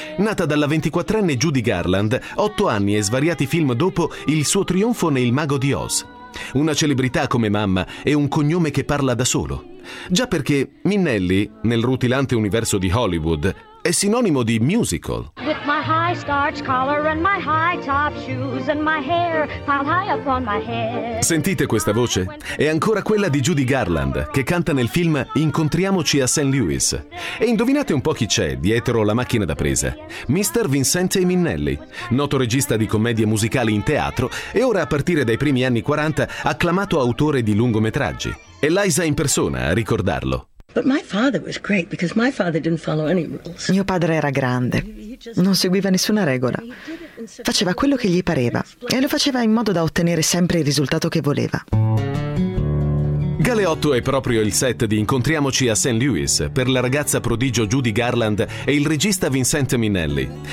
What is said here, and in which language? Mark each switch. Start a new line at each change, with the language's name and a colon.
Italian: Nata dalla 24enne Judy Garland, 8 anni e svariati film dopo il suo trionfo nel Mago di Oz. Una celebrità come mamma e un cognome che parla da solo. Già perché Minnelli, nel rutilante universo di Hollywood, è sinonimo di musical.
English: With my high starch collar and my high top shoes and my hair piled high up on my head.
Italian: Sentite questa voce? È ancora quella di Judy Garland, che canta nel film Incontriamoci a St. Louis. E indovinate un po' chi c'è dietro la macchina da presa. Mr. Vincente Minnelli, noto regista di commedie musicali in teatro e ora a partire dai primi anni 40 acclamato autore di lungometraggi. E Liza in persona a ricordarlo.
English: But my father was great because my father didn't follow any rules.
Italian: Mio padre era grande, non seguiva nessuna regola. Faceva quello che gli pareva e lo faceva in modo da ottenere sempre il risultato che voleva. Galeotto è proprio il set di Incontriamoci a St. Louis per la ragazza prodigio Judy Garland e il regista Vincente Minnelli.